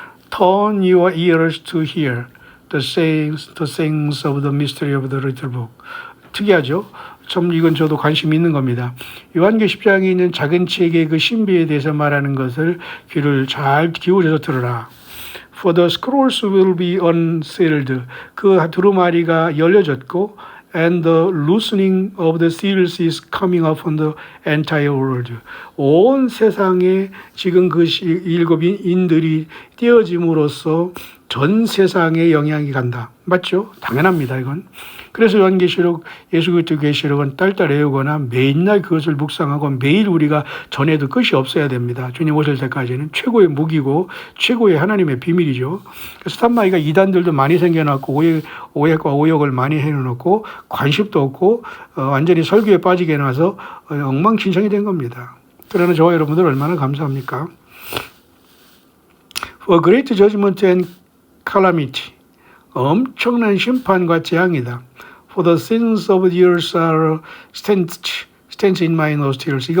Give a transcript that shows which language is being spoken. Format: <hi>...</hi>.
<en>Turn your ears to hear the sayings of the mystery of the little book.</en> <ko>특이하죠? 참 이건 저도 관심이 있는 겁니다. 요한계시록 10장에 있는 작은 책의 그 신비에 대해서 말하는 것을 귀를 잘 기울여서 들으라.</ko> <en>For the scrolls will be unsealed.</en> <ko>그 두루마리가 열려졌고</ko> <en>and the loosening of the seals is coming upon the entire world.</en> <ko>온 세상에 지금 그 일곱 인들이 띄어짐으로써 전 세상에 영향이 간다. 맞죠? 당연합니다, 이건. 그래서 요한계시록, 예수 그리스도 계시록은 딸딸 외우거나 매일날 그것을 묵상하고 매일 우리가 전해도 끝이 없어야 됩니다. 주님 오실 때까지는 최고의 무기고 최고의 하나님의 비밀이죠. 그래서 스탄마이가 이단들도 많이 생겨났고 오해과 오역을 많이 해놓고 관심도 없고 완전히 설교에 빠지게 해놔서 엉망진창이 된 겁니다. 그러나 저와 여러분들 얼마나 감사합니까?</ko> <en>For great judgment and calamity.</en> <ko>엄청난 심판과 재앙이다.</ko> <en>For the sins of the earth are stench in my nostrils.</en>